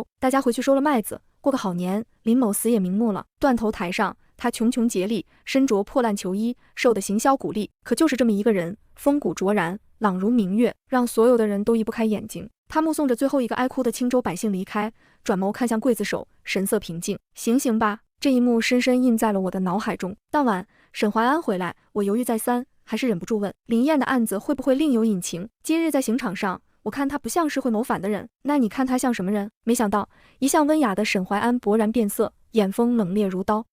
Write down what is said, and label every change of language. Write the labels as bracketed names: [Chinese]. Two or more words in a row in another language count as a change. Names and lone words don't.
[Chinese] 大家回去收了麥子，過個好年。林某死也瞑目了。斷頭台上，他窮窮竭力，身着破爛囚衣，瘦得形銷骨立。可就是這麼一個人，風骨卓然，朗如明月，讓所有的人都移不開眼睛。他目送着最後一個哀哭的青州百姓離開，轉眸看向劊子手，神色平靜。行刑吧！這一幕深深印在了我的腦海中。當晚，沈懷安回來，我猶豫再三，還是忍不住問林燕的案子會不會另有隱情。今日在刑場上，我看他不像是會謀反的人，那你看他像什麼人？沒想到，一向溫雅的沈懷安勃然變色，眼風冷冽如刀。